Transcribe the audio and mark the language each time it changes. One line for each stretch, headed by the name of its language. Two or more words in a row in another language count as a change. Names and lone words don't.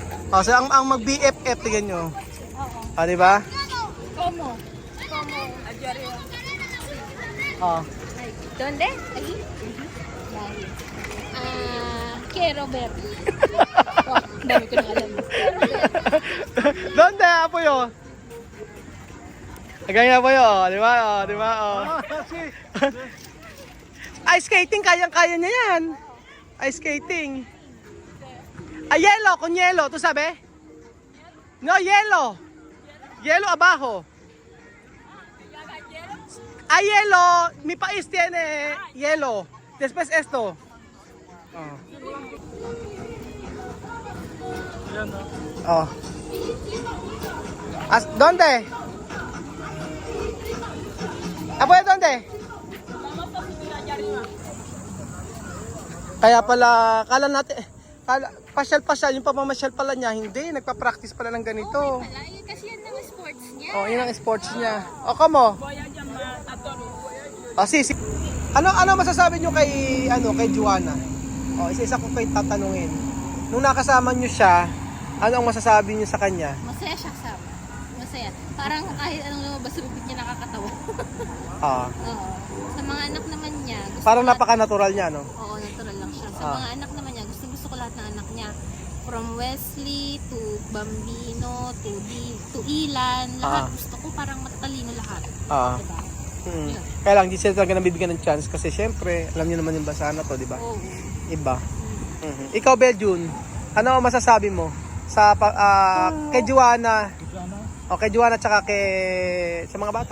Filipino: Oh, so ang mag-BFF, tignan nyo. Ah, di ba?
Spanish: Como Ajario. Oh. ¿Dónde? Aquí. Quiero ver.
Filipino: Oh, dami ko na alam.
Spanish: Donde, apoyo?
Filipino: Ganyan apoyo, di ba? Oh, di ba? Oh.
English: Ice skating,
Filipino: kayang-kaya niya yan.
English: Ice skating. Ah, yelo,
Spanish: con yelo, ¿tú sabes? No, yelo. Yelo abajo. Ah, hielo. Mi país tiene hielo. Después esto. Oh. Oh. ¿Dónde? ¿Apoyo dónde?
Filipino: Kaya pala, kala natin, pasyal-pasyal, yung pamamasyal pala niya, hindi, nagpa-practice pala ng ganito. Kasi yan ang sports niya. Oh, yun ang sports niya. O, kamo? Oh, si. Ano masasabi niyo kay Joanna? Oh, isa-isa ko kayo tatanungin. Nung nakasama niyo siya, ano ang masasabi niyo sa kanya? Masaya siya kasama. Masaya. Parang kahit anong lumabas sa bibig niya nakakatawa. Ah. Oo. Sa mga anak naman niya, Parang napaka-natural niya, no? oo, natural lang siya. Sa mga anak naman niya, gusto ko lahat ng anak niya.
English: From Wesley to Bambino to Ilan,
Filipino: lahat gusto ko parang matalino lahat. Ah. Diba? Hmm. Kaya lang, di sila talaga nabibigyan ng chance kasi syempre, alam niyo naman yung basa na to, di ba? Oo. Iba. Ikaw, Beljun, ano ang masasabi mo sa kay Joanna? O kay Joanna tsaka sa mga bata?